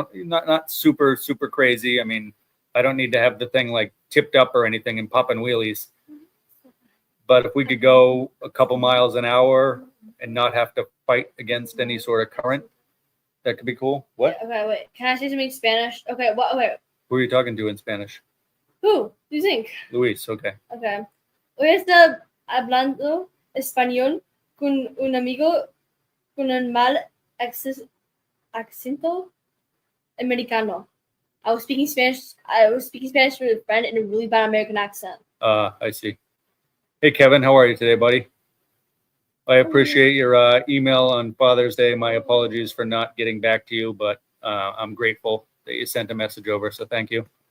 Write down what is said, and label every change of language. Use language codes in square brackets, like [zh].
[en] Not super crazy. I mean, I don't need to have the thing like tipped up or anything and popping wheelies. But if we could go a couple miles an hour and not have to fight against any sort of current, that could be cool. What? Okay, wait. Can I say something in Spanish? Okay, what? Okay. Who are you talking to in Spanish? Who? Do you think? Luis, okay. Okay. [es] Hoy está hablando español con un amigo con un mal acento americano. [en] I was speaking Spanish with a friend in a really bad American accent. I see. Hey, Kevin, how are you today, buddy? I appreciate your email on Father's Day. My apologies for not getting back to you, but I'm grateful that you sent a message over, so thank you.